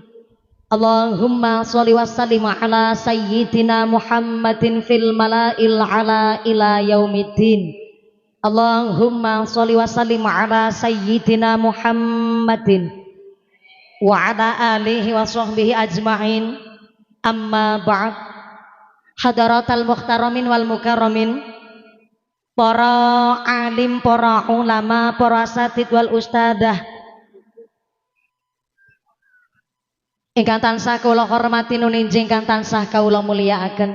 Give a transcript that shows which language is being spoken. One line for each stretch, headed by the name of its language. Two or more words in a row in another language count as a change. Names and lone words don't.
Arabic: اللهم صل وسلم على سيدنا محمد في الملإ الأعلى إلى يوم الدين. اللهم صل وسلم على سيدنا محمد وعلى آله وصحبه أجمعين. أما بعد. حضرات المحترمين والمكرمين,
Javanese: para alim, para ulama, para asatid
Arabic: والأستاذة
Javanese: ingkang tansah kula hormati nuninjing ingkang tansah kula mulyakaken.